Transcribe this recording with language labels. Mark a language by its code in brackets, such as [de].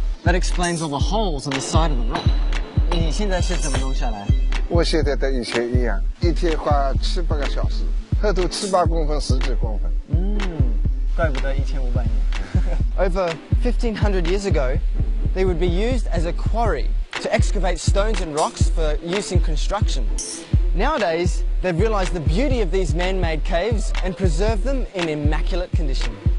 [en] That explains all the holes on the side of the rock. [zh] 你现在是怎么弄下来？我现在跟以前一样，一天花7、8个小时，厚度7、8公分，10几公分。怪不得1500年。 [en] Over 1500 years ago, they would be used as a quarry to excavate stones and rocks for use in construction. Nowadays, they've realized the beauty of these man-made caves and preserve them in immaculate condition.